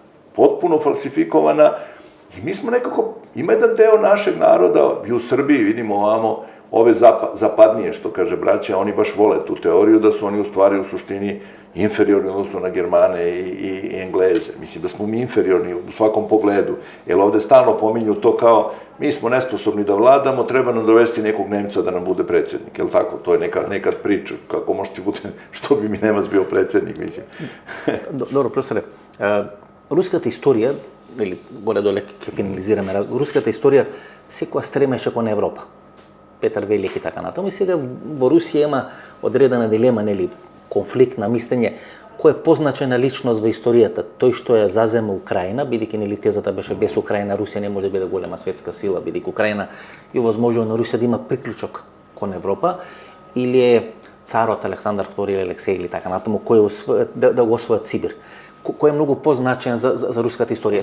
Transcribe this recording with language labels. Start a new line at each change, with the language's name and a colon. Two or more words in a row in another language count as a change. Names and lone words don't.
Serbian: Potpuno falsifikovana i mi smo nekako, ima jedan deo našeg naroda i u Srbiji, vidimo ovamo, ove zapadnije, što kaže braća, oni baš vole tu teoriju da su oni u stvari u suštini inferiorni odnosno na Germane i Engleze. Mislim da smo mi inferiorni u svakom pogledu, jer ovde stalno pominju to kao mi smo nesposobni da vladamo, treba nam dovesti nekog Nemca da nam bude predsjednik, jel tako? To je nekad priča, kako može ti bude, što bi mi Nemac bio predsjednik, mislim. Dobro, profesore,
Macedonian: руската историја, или горе-доле ќе финализираме разговор, руската историја секоја стремеше кон Европа. Петар Велики и така натаму. И сега во Русија има одредена дилема, нели, конфликт на мислење, кој е позначена личност во историјата, тој што ја зазема Украина, бидејќи нели тезата беше без Украина Русија не може да биде голема светска сила, бидејќи Украина е возможно на Русија да има приклучок кон Европа, или е царот Александар II или Алексеј или така натаму кој да го освојат Сибир, кој е многу позначен за руската историја.